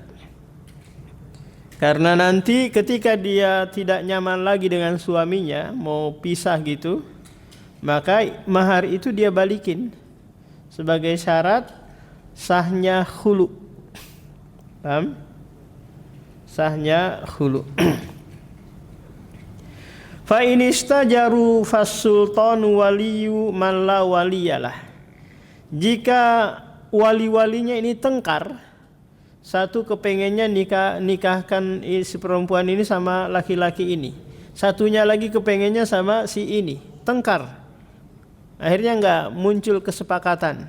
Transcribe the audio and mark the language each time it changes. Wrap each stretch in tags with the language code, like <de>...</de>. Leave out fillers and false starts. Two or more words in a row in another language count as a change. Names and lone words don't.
<id>Karena nanti ketika dia tidak nyaman lagi dengan suaminya, mau pisah gitu, maka mahar itu dia balikin sebagai syarat sahnya khulu. Paham? Sahnya khulu.</id> <ar>فإن اشتجروا فالسلطان ولي من لا ولي له.</ar> <id>Jika wali-walinya ini tengkar, satu kepengennya nikahkan si perempuan ini sama laki-laki ini, satunya lagi kepengennya sama si ini, tengkar. Akhirnya enggak muncul kesepakatan.</id>